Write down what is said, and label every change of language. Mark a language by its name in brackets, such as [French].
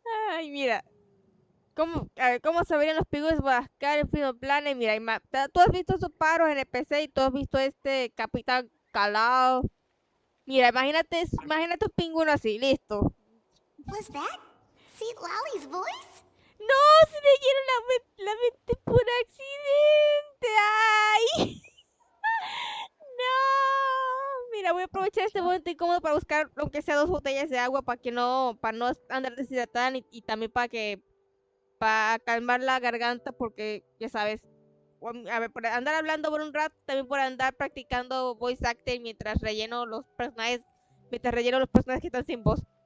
[Spanish] Ay, mira. A ver, ¿cómo se verían los pingüinos de Madagascar en Freedom Planet? Mira, tú has visto esos paros en el PC y tú has visto este Capitán Calao. Mira, imagínate un pingüino así, listo. [English] Was that Seat Lolly's voice? [Spanish] No, se leyeron la mente por accidente. ¡Ay! No. Mira, voy a aprovechar este momento incómodo para buscar, aunque sea 2 botellas de agua, para no andar deshidratada y también para calmar la garganta, porque ya sabes, a ver, por andar hablando por un rato, también por andar practicando voice acting mientras relleno los personajes que están sin voz.